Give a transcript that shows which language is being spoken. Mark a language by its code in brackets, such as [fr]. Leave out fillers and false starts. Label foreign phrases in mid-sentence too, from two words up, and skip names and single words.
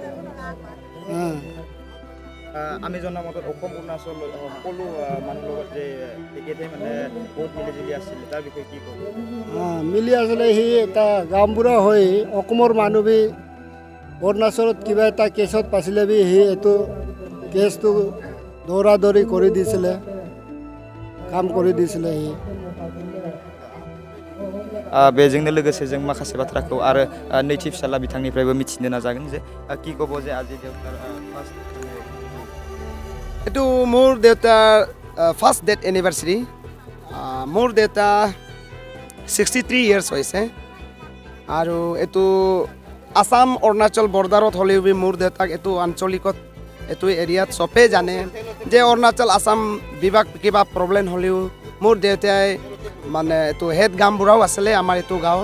[as] আমি জনা মতে অসম অৰুণাচল সকলো মানুহৰ লগত যে তেখেতে মানে বহুত মিলিজুলি আছিলে, তাৰ বিষয়ে কি ক'ব? মিলি আছিলে। সি এটা গামবুঢ়া হৈ অসমৰ মানুহ বি অৰুণাচলত কিবা এটা কেছত পাইছিলে বি সি এইটো কেছটো দৌৰা দৌৰি কৰি দিছিলে, কাম কৰি দিছিলে সি। [brx] बेजोंनो लोगोसे जों माखासे बाथ्राखौ आरो नैथि फिसाला बिथांनिफ्रायबो मिथिनो नाजागोन जे [as] কি ক'ব যে আজি দেউতাৰ ফাৰ্ষ্ট এইটো মোৰ দেউতাৰ [en] first death anniversary. [as] মোৰ দেউতা 63 ইয়াৰ্ছ হৈছে আৰু এইটো আসাম অৰুণাচল বৰ্ডাৰত হ'লেও মোৰ দেউতাক এইটো আঞ্চলিকত এইটো এৰিয়াত চবেই জানে যে অৰুণাচল আসাম বিভাগ কিবা প্ৰব্লেম হ'লেও মোৰ দেউতাই মানে এইটো হেড গামবুঢ়াও আছিলে আমাৰ এইটো গাঁৱৰ।